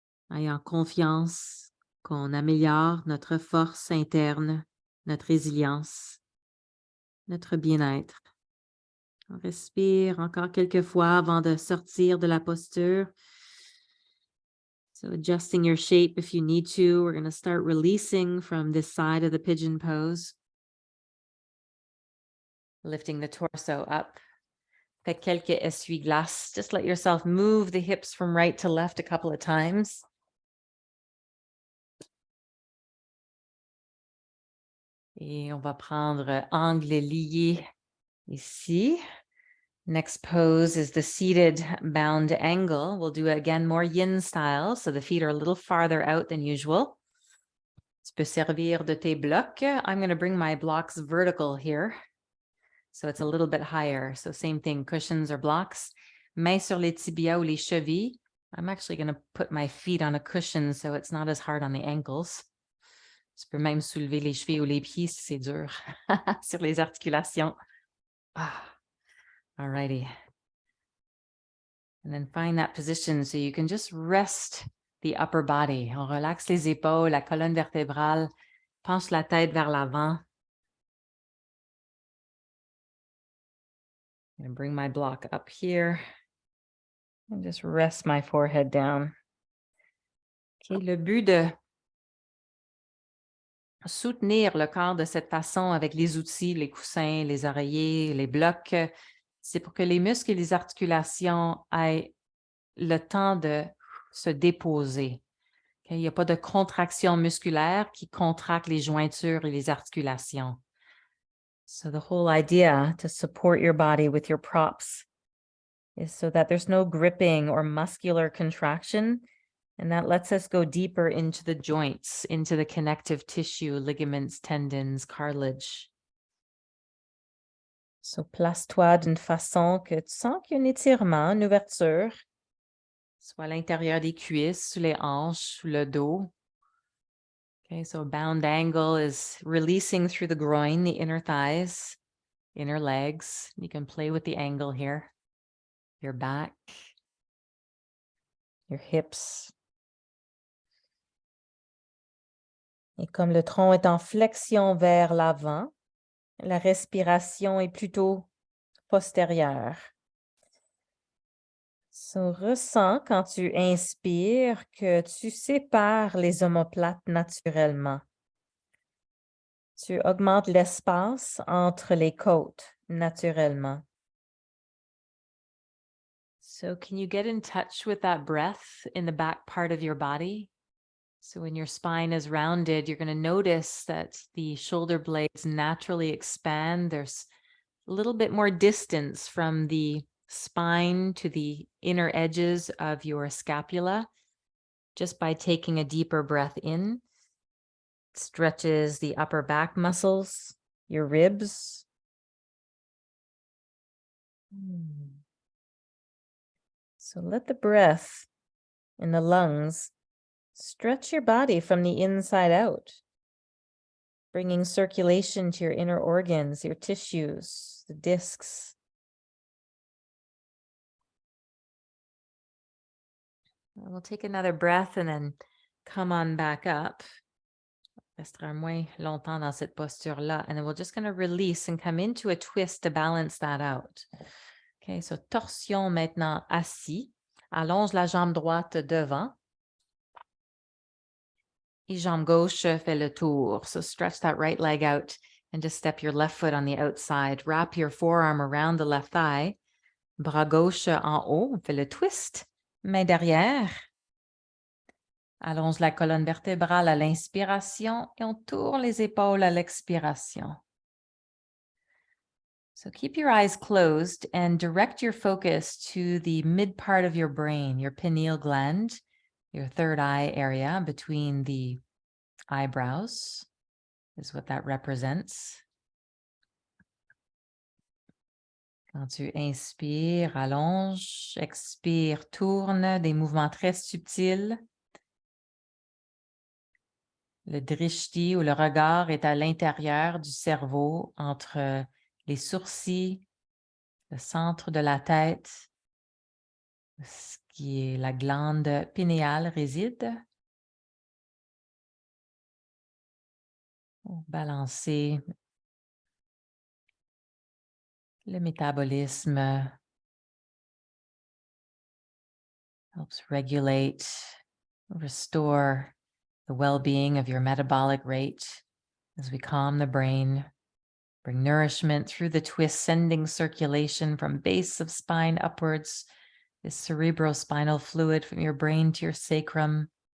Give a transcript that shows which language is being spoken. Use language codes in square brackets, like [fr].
[fr] Ayant confiance qu'on améliore notre force interne, notre résilience, notre bien-être. On respire encore quelques fois avant de sortir de la posture. [en] So adjusting your shape if you need to. We're going to start releasing from this side of the pigeon pose. Lifting the torso up. [fr] Faites quelques essuie-glaces. [en] Just let yourself move the hips from right to left a couple of times. [fr] Et on va prendre angle lié ici. [en] Next pose is the seated bound angle. We'll do again more yin style, so the feet are a little farther out than usual. [fr] Tu peux servir de tes blocs. [en] I'm going to bring my blocks vertical here, so it's a little bit higher. So same thing, cushions or blocks. [fr] Mains sur les tibias ou les chevilles. [en] I'm actually going to put my feet on a cushion so it's not as hard on the ankles. [fr] Tu peux même soulever les chevilles ou les pieds si c'est dur sur les articulations. [en] Alrighty. And then find that position so you can just rest the upper body. [fr] On relaxe les épaules, la colonne vertébrale, penche la tête vers l'avant. [en] I'm going to bring my block up here and just rest my forehead down. [fr] Okay, le but de soutenir le corps de cette façon avec les outils, les coussins, les oreillers, les blocs, c'est pour que les muscles et les articulations aient le temps de se déposer. Okay? Il n'y a pas de contraction musculaire qui contracte les jointures et les articulations. [en] So the whole idea to support your body with your props is so that there's no gripping or muscular contraction, and that lets us go deeper into the joints, into the connective tissue, ligaments, tendons, cartilage. [fr] So place-toi d'une façon que tu sens qu'il y a un étirement, une ouverture, soit à l'intérieur des cuisses, sous les hanches, sous le dos. [en] Okay, so a bound angle is releasing through the groin, the inner thighs, inner legs. You can play with the angle here. Your back, your hips. [fr] Et comme le tronc est en flexion vers l'avant, la respiration est plutôt postérieure. So, ressens quand tu inspires que tu sépares les omoplates naturellement. Tu augmentes l'espace entre les côtes naturellement. [en] So can you get in touch with that breath in the back part of your body? So when your spine is rounded, you're going to notice that the shoulder blades naturally expand. There's a little bit more distance from the spine to the inner edges of your scapula just by taking a deeper breath in. It stretches the upper back muscles, your ribs. So let the breath in the lungs stretch your body from the inside out, bringing circulation to your inner organs, your tissues, the discs. We'll take another breath and then come on back up. [fr] Restera moins longtemps dans cette posture-là. [en] And then we're just going to release and come into a twist to balance that out. [fr] Okay, so torsion maintenant assis. Allonge la jambe droite devant. Et jambe gauche fait le tour. [en] So stretch that right leg out and just step your left foot on the outside. Wrap your forearm around the left thigh. [fr] Bras gauche en haut. On fait le twist. Main derrière. Allonge la colonne vertébrale à l'inspiration et on tourne les épaules à l'expiration. [en] So keep your eyes closed and direct your focus to the mid part of your brain, your pineal gland, your third eye area between the eyebrows is what that represents. [fr] Quand tu inspires, allonge, expire, tourne, des mouvements très subtils. Le drishti ou le regard est à l'intérieur du cerveau, entre les sourcils, le centre de la tête, ce qui est la glande pinéale réside. Pour balancer le métabolisme, [en] helps regulate, restore the well-being of your metabolic rate as we calm the brain, bring nourishment through the twist, sending circulation from base of spine upwards, this cerebrospinal fluid from your brain to your sacrum.